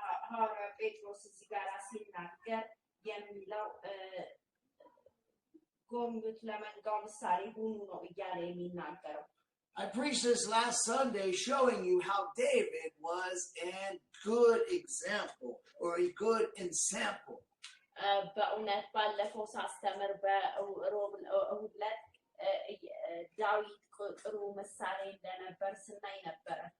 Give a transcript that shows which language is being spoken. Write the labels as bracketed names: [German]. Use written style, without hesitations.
[Amharic] ሐዋርያ ጴጥሮስ እዚህ ጋር ሲናገር የሚለው ጎብኙት ለመንጋው ምሳሌ ሁኑ ነው እያለ የሚናገረው። [English] I preached this last Sunday showing you how David was a good example or a good ensample. [Amharic] በእውነት ባለፈው ሳስተምር በሮብ እሁድ ዕለት ዳዊት ጥሩ ምሳሌ እንደነበር ስናይ ነበረ።